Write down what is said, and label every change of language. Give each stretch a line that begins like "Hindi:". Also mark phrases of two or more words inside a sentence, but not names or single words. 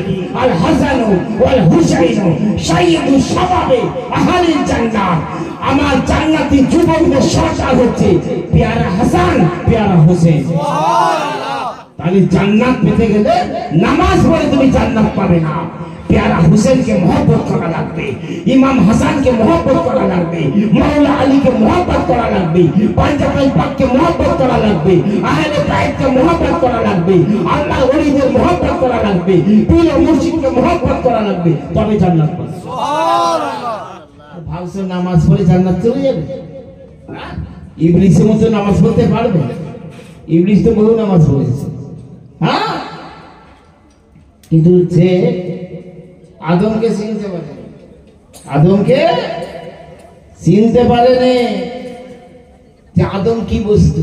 Arabic: الحسن والحسين سيدا شباب أهل الجنة.
Bangla: আমার জান্নাতি যুবকদের সর্দার হচ্ছে প্যারা হাসান, প্যারা হোসেন। সুবহানাল্লাহ। তাহলে জান্নাত পেতে গেলে নামাজ পড়ে তুমি জান্নাত পাবে না। প্যারা হুসাইনকে মোহাব্বত করা লাগবে, ইমাম হাসানকে মোহাব্বত করা লাগবে, মাওলা আলীকে মোহাব্বত করা লাগবে, পাঞ্জাবী পাককে মোহাব্বত করা লাগবে, আহলে বাইতকে মোহাব্বত করা লাগবে, আল্লাহ ওলীকে মোহাব্বত করা লাগবে, পীর মুর্শিদকে মোহাব্বত করা লাগবে, तबे জান্নাত পাবে। সুবহানাল্লাহ। ভাবছো নামাজ পড়ে জান্নাত চলে যাবে? ইবলিসের মতো নামাজ পড়তে পারবে? ইবলিস তো বহু নামাজ পড়েছে। হ্যাঁ, কিন্তু যে আদমকে চিনতে পারে, আদমকে চিনতে পারেনি যে আদম কি বস্তু।